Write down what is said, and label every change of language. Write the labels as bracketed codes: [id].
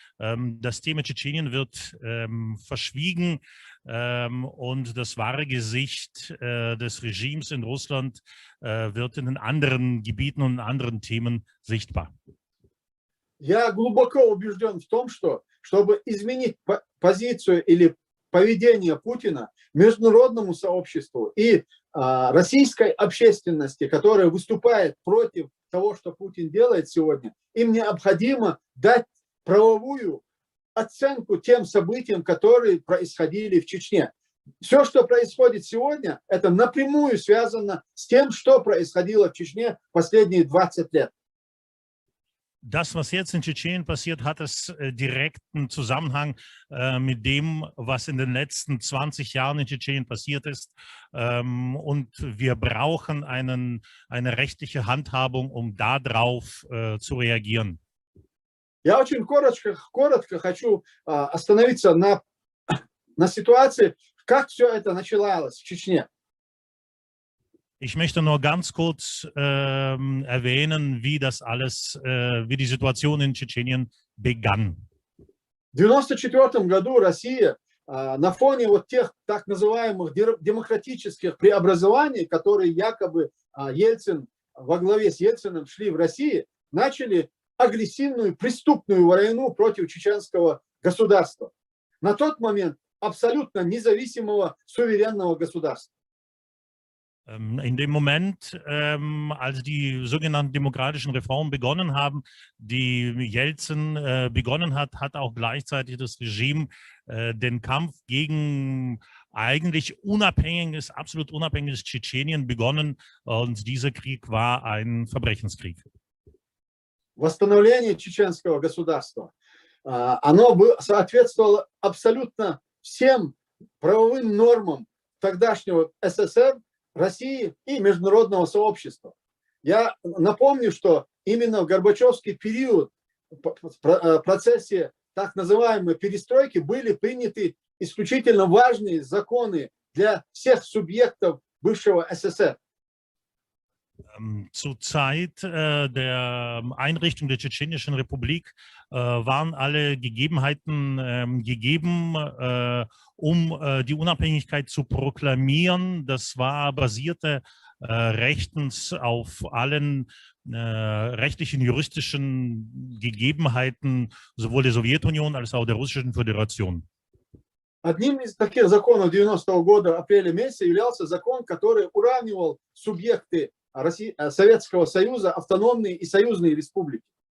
[de] Das Thema Tschetschenien wird verschwiegen und das wahre Gesicht des Regimes in Russland wird in den anderen Gebieten und in anderen Themen sichtbar. [ru] Я глубоко убежден в том, что чтобы изменить позицию или поведение Путина международному сообществу и российской общественности, которая выступает против того, что Путин делает сегодня, им необходимо дать правовую оценку тем событиям, которые происходили в Чечне. Все, что происходит сегодня, это напрямую связано с тем, что происходило в Чечне последние 20 лет. [de] Das, was jetzt in Tschetschenien passiert, hat es direkten Zusammenhang mit dem, was in den letzten 20 Jahren in Tschetschenien passiert ist. Und wir brauchen eine rechtliche Handhabung, um darauf zu reagieren. [ru] Я очень коротко хочу остановиться на на ситуации, как все это начиналось в Чечне. [de] Ich möchte nur ganz kurz erwähnen, wie das alles, wie die Situation in Tschetschenien begann. [ru] В 1994 году Россия на фоне вот тех так называемых демократических преобразований, которые якобы Ельцин во главе с Ельциным шли в России, начали агрессивную преступную войну против чеченского государства. На тот момент абсолютно независимого суверенного государства. [de] In dem Moment, als die sogenannten demokratischen Reformen begonnen haben, die Jelzin begonnen hat, hat auch gleichzeitig das Regime den Kampf gegen eigentlich unabhängiges, absolut unabhängiges Tschetschenien begonnen, und dieser Krieg war ein Verbrechenskrieg. [ru] Восстановление чеченского государства, оно соответствовало абсолютно всем правовым нормам тогдашнего СССР, России и международного сообщества. Я напомню, что именно в Горбачевский период в процессе так называемой перестройки были приняты исключительно важные законы для всех субъектов бывшего СССР. [de] Zur Zeit der Einrichtung der Tschetschenischen Republik waren alle Gegebenheiten gegeben, um die Unabhängigkeit zu proklamieren. Das basierte rechtens auf allen rechtlichen, juristischen Gegebenheiten sowohl der Sowjetunion als auch der Russischen Föderation. [ru] Одним из таких законов 90-го года, апреля месяца, являлся закон, который уравнивал субъекты Советского Союза, автономные и союзные республики.